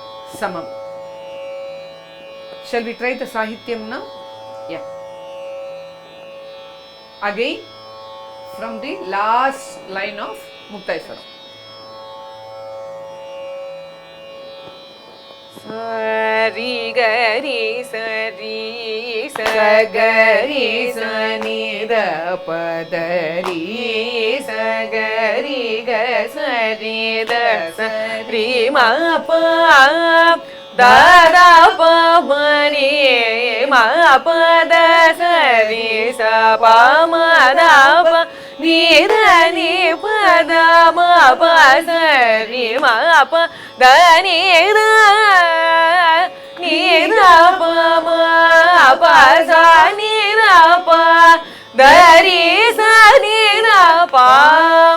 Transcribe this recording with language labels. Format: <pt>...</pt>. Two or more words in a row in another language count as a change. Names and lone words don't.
<en>samam. Shall we try the Sahityam now? Yeah. Again, from the last line of Muktaiswaram. Sari gari sari sagari sani da padari sagari ga sari da sari ma pa da da pa mani ma pa da sari sa pa ma da pa ni da ni pa da ma pa sari ma pa da ni da ni da pa ma pa sa ni da pa da ri sa ni da pa</en>